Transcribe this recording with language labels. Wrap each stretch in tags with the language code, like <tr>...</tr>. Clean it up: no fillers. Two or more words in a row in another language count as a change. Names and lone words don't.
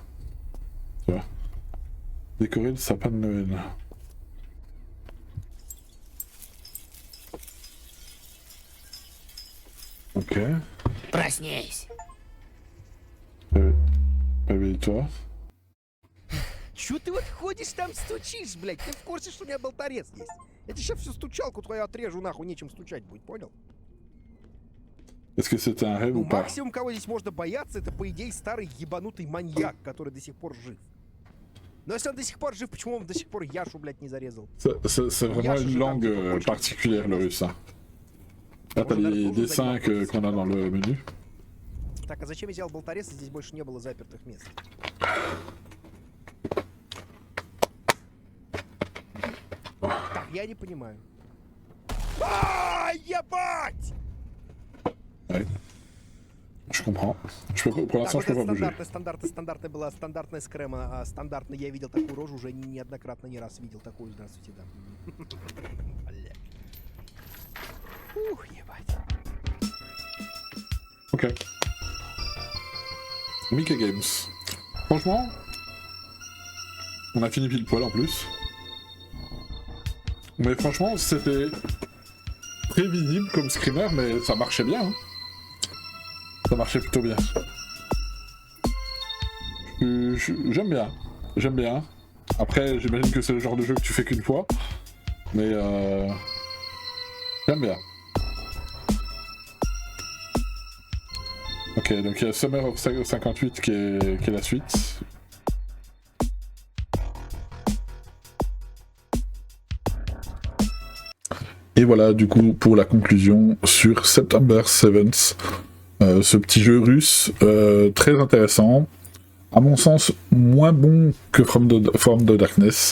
<fr>Tu vois? Décorer le sapin de Noël. Ok.</fr> <ru>Проснись.</ru> <fr>Réveille-toi.</fr> <ru>Чё ты вот ходишь там стучишь, блядь? Ты в курсе, что у меня болторез есть? Я тебе сейчас всю стучалку твою отрежу, нахуй, нечем стучать будет, понял?</ru> <fr>Est-ce que c'était un rêve</fr> <ru>Ну,</ru> <fr>ou pas?</fr> <ru>максимум, кого здесь можно бояться, это, по идее, старый ебанутый маньяк, который до сих пор жив. Но если он до сих пор жив, почему он до сих пор Яшу, блядь, не зарезал?</ru> <fr>C'est vraiment une langue particulière le russe. Hein. Là t'as les dessins qu'on a dans le menu.</fr> <ru>Так, а зачем я взял болторез, и здесь больше не было запертых мест? Так, я не понимаю. Ебать!</ru> <fr>Ouais. Je comprends. Pour l'instant,</fr> <ru>Так,</ru> <fr>je peux</fr> <ru>вот</ru> <fr>pas bouger.</fr> <ru>это стандартная была стандартная скрема, стандартно я видел такую рожу, уже неоднократно, не раз видел такую, здравствуйте, да. Бля. Ух, ебать.</ru> <fr>Ok. Mickey Games. Franchement, on a fini pile poil en plus. Mais franchement, c'était très visible comme screamer, mais ça marchait bien. Hein. Ça marchait plutôt bien. J'aime bien. J'aime bien. Après, j'imagine que c'est le genre de jeu que tu fais qu'une fois. Mais j'aime bien. Ok, donc il y a Summer of 58 qui est la suite. Et voilà du coup pour la conclusion sur September 7th, ce petit jeu russe très intéressant, à mon sens moins bon que From the Darkness.</fr>